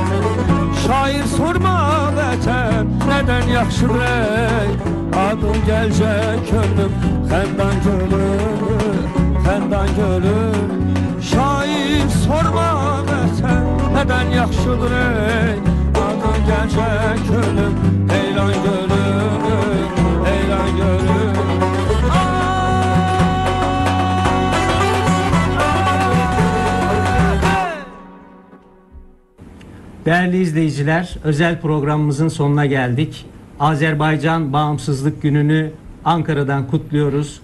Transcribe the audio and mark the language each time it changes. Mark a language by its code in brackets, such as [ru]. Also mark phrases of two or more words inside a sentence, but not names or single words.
[az] Şair sorma vətən nədən yaxşıdır, adı gəlcək ölüb xəndan göründü, xəndan göründü. Şair sorma vətən nədən yaxşıdır, gəlcək ölüm, heyran görüm, heyran görüm. [tr] Değerli izleyiciler, özel programımızın sonuna geldik. Azerbaycan Bağımsızlık Günü'nü Ankara'dan kutluyoruz.